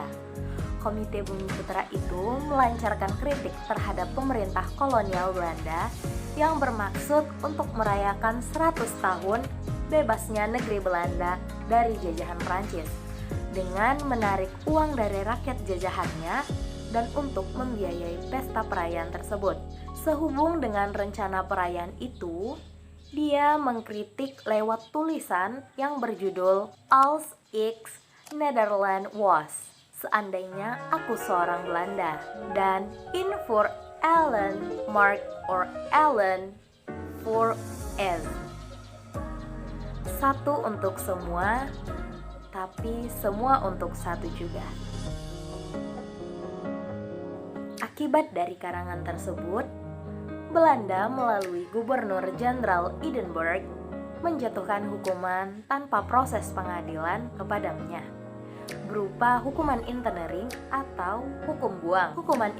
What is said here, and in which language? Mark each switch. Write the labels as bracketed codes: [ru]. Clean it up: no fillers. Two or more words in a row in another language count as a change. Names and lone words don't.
[id] Komite Bumi Putra itu melancarkan kritik terhadap pemerintah kolonial Belanda yang bermaksud untuk merayakan 100 tahun bebasnya negeri Belanda dari jajahan Prancis dengan menarik uang dari rakyat jajahannya dan untuk membiayai pesta perayaan tersebut. Sehubung dengan rencana perayaan itu, dia mengkritik lewat tulisan yang berjudul Als ik Nederland was, seandainya aku seorang Belanda, dan In voor allen Mark or allen voor es, satu untuk semua, tapi semua untuk satu juga. Akibat dari karangan tersebut, Belanda melalui Gubernur Jenderal Edinburgh menjatuhkan hukuman tanpa proses pengadilan kepadanya, berupa hukuman internering atau hukum buang.